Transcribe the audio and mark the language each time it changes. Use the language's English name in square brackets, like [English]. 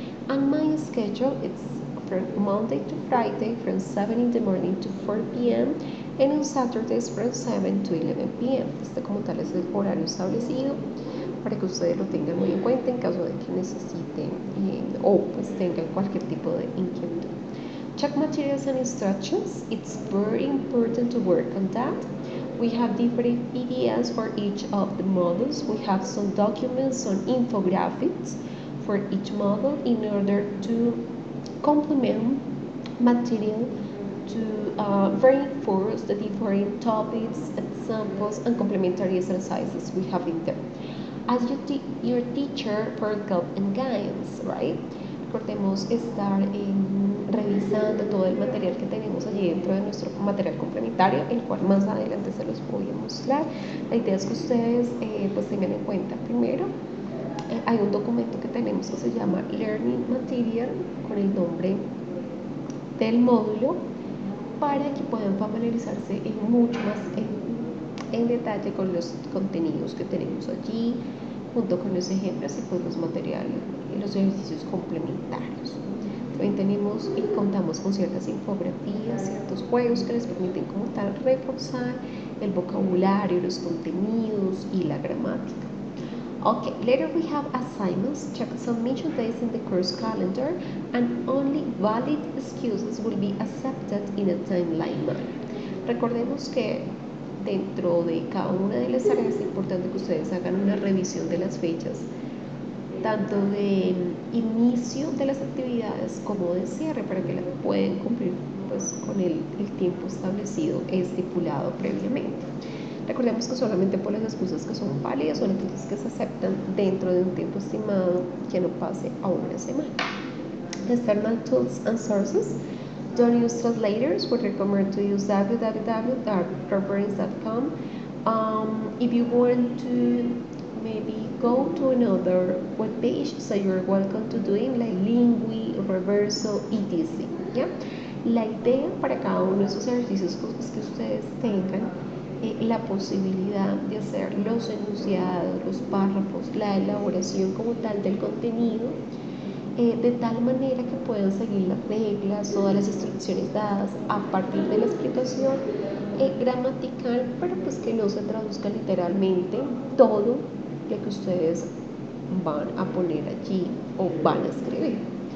[English] And my schedule is from Monday to Friday from 7 in the morning to 4 p.m. and on Saturdays from 7 to 11 p.m. [Spanish] Este como tal es el horario establecido para que ustedes lo tengan muy en cuenta en caso de que necesiten o pues tengan cualquier tipo de inquietud. [English] Check materials and instructions. It's very important to work on that. We have different PDFs for each of the models. We have some documents, some infographics for each model in order to complement material to reinforce the different topics, examples, and complementary exercises we have in there. As your teacher for help and guidance, right? [Spanish] Recordemos estar revisando todo el material que tenemos allí dentro de nuestro material complementario, el cual más adelante se los voy a mostrar. La idea es que ustedes pues tengan en cuenta primero, hay un documento que tenemos que se llama Learning Material con el nombre del módulo para que puedan familiarizarse mucho más en detalle con los contenidos que tenemos allí, junto con los ejemplos y pues los materiales y los ejercicios complementarios. También tenemos y contamos con ciertas infografías, ciertos juegos que les permiten como tal reforzar el vocabulario, los contenidos y la gramática. [English] Okay, later we have assignments. Check submission days in the course calendar, and only valid excuses will be accepted in a timeline manner. [Spanish] Recordemos que dentro de cada una de las áreas es importante que ustedes hagan una revisión de las fechas, tanto de inicio de las actividades como de cierre, para que la puedan cumplir pues, con el tiempo establecido, estipulado previamente. Recordemos que solamente por las excusas que son válidas son aquellas que se aceptan dentro de un tiempo estimado que no pase a una semana. [English] External tools and sources. Don't use translators. We recommend to use www.reference.com. If you want to maybe go to another web page, so you're welcome to doing like Lingui, Reverso, etc. [Spanish] ¿Ya? La idea para cada uno de esos ejercicios es que ustedes tengan la posibilidad de hacer los enunciados, los párrafos, la elaboración como tal del contenido, de tal manera que puedan seguir las reglas, todas las instrucciones dadas a partir de la explicación gramatical, pero pues que no se traduzca literalmente todo lo que ustedes van a poner allí o van a escribir.